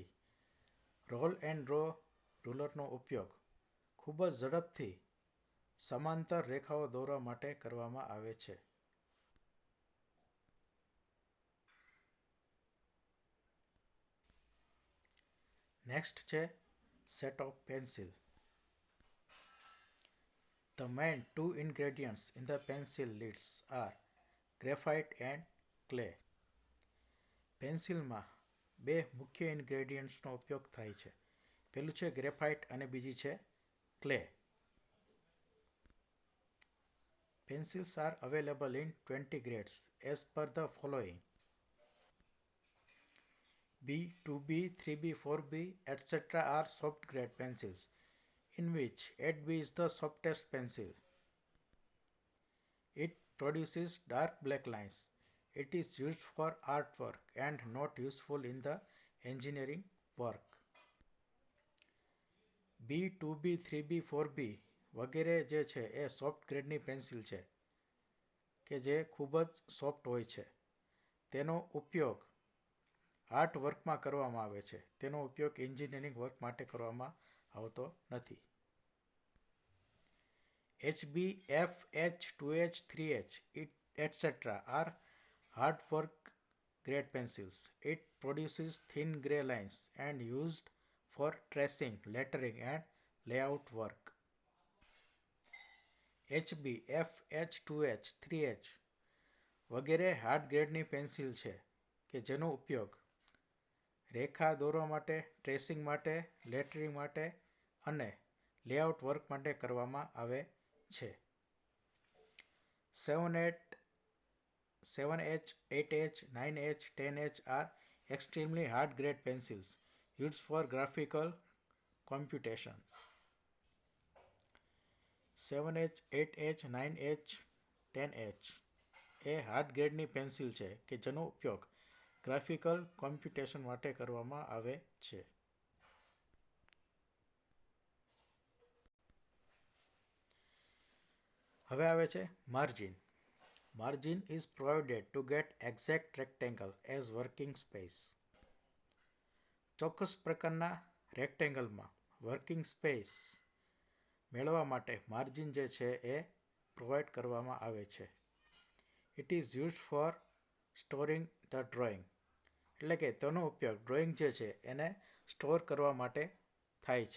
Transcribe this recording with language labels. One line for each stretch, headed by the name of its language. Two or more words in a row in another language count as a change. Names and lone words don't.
English: roll and draw ruler
Gujarati: ઉપયોગ ખૂબ જ ઝડપથી સમાંતર રેખાઓ દોરવા માટે કરવામાં આવે છે. નેક્સ્ટ છે
English: set of pencil. The main two ingredients in the pencil leads are graphite and clay.
Gujarati: પેન્સિલમાં બે મુખ્ય ઇન્ગ્રેડિયન્ટ્સનો ઉપયોગ થાય છે. પેલું છે ગ્રેફાઇટ અને બીજી છે ક્લે.
English: Pencils are available in 20 grades as per the following: B, 2B, 3B, 4B, etc. are soft grade pencils, in which 8B is the softest pencil. It produces dark black lines. It is used for artwork and not useful in the engineering work.
Gujarati: B, 2B, 3B, 4B વગેરે જે છે એ
English: soft grade
Gujarati: પેન્સિલ છે કે જે ખૂબ જ સોફ્ટ હોય છે. તેનો ઉપયોગ
English: art work
Gujarati: કરવામાં આવે છે. તેનો ઉપયોગ
English: engineering work
Gujarati: માટે કરવામાં આવતો નથી.
English: HB, FH, 2H, 3H, etc. are hard work grade pencils. It produces thin grey lines and used for tracing, lettering and layout work. HB, FH,
Gujarati: 2H, 3H વગેરે
English: hard grade
Gujarati: પેન્સિલ છે કે જેનો ઉપયોગ રેખા દોરવા માટે, ટ્રેસિંગ માટે, લેટરિંગ માટે અને
English: layout work
Gujarati: માટે કરવામાં આવે છે.
English: 7H, 8H, 9H, 10H are extremely hard grade pencils used for graphical computation.
Gujarati: 7H, 8H, 9H, 10H એ
English: hard grade
Gujarati: પેન્સિલ છે કે જેનો ઉપયોગ
English: graphical computation
Gujarati: માટે કરવામાં આવે છે. હવે આવે છે માર્જિન.
English: Margin is provided to get exact rectangle as working space.
Gujarati: ચોક્કસ પ્રકારના રેક્ટેંગલમાં
English: working space
Gujarati: મેળવવા માટે માર્જિન જે છે એ પ્રોવાઈડ કરવામાં આવે છે.
English: it is used for storing the drawing.
Gujarati: એટલે કે તેનો ઉપયોગ
English: drawing
Gujarati: છે એને સ્ટોર કરવા માટે થાય છે.